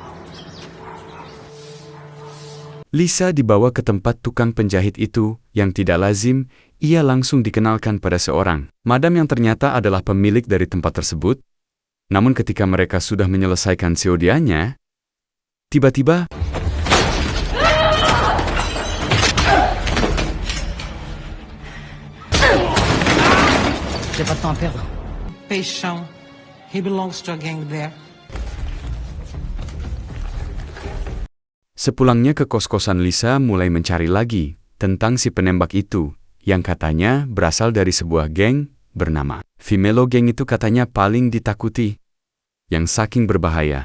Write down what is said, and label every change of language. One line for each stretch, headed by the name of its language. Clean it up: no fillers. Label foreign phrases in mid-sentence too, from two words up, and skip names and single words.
Indonesian: Lisa dibawa ke tempat tukang penjahit itu yang tidak lazim, ia langsung dikenalkan pada seorang madam yang ternyata adalah pemilik dari tempat tersebut. Namun ketika mereka sudah menyelesaikan seodianya, tiba-tiba
French: J'ai pas de temps à perdre. Peixão.
English: He belongs to a gang there.
Indonesian: sepulangnya ke kos-kosan Lisa mulai mencari lagi tentang si penembak itu, yang katanya berasal dari sebuah geng bernama Vimelo. Geng itu katanya paling ditakuti, yang saking berbahaya.